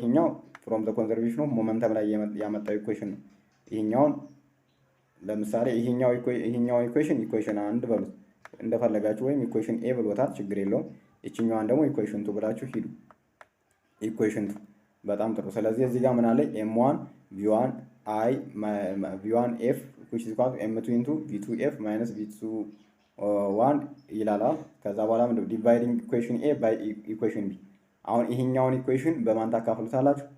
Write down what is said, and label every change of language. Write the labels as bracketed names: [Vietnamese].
[Amharic] ይሄኛው [English] ፍሮም ዘ ኮንዘርቬሽን ኦፍ ሞመንተም [Amharic] ላይ ያመጣው ኢኩዌሽን ነው። ይሄኛውን ለምሳሌ ይሄኛው ኢኩዌሽን አንድ በሉት እንደፈለጋችሁ፣ ወይም ኢኩዌሽን ኤ ብሎታል፣ ችግር የለውም። እቺኛዋን ደግሞ ኢኩዌሽን ቱ ብላችሁ ሂዱ። ኢኩዌሽን ቱ በጣም ጥሩ። ስለዚህ እዚህ ጋር ምን አለ? [English] m1 v1 i v1 f which is equal to m2 into v2 f minus v2 1 [Amharic] ይላል። ከዛ በኋላ ምንድነው? [English] ዲቫይዲንግ ኢኩዌሽን ኤ ባይ ኢኩዌሽን ቢ። [Amharic] አሁን ይሄኛውን ኢኩዌሽን በማን ታካፍሉታላችሁ?